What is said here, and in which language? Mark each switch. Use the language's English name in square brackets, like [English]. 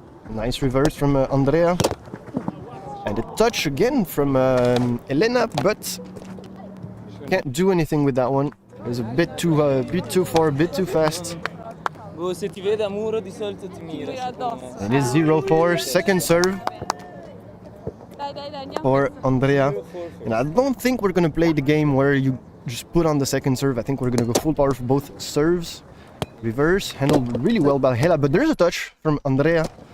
[English] Nice reverse from Andrea. And a touch again from Elena, but can't do anything with that one. It was a bit too far, a bit too fast. [Italian] Se ti vede a muro di solito ti mira. [English] It is 0-4, second serve for Andrea. And I don't think we're going to play the game where you just put on the second serve. I think we're going to go full power for both serves. Reverse, handled really well by Hela, but there's a touch from Andrea.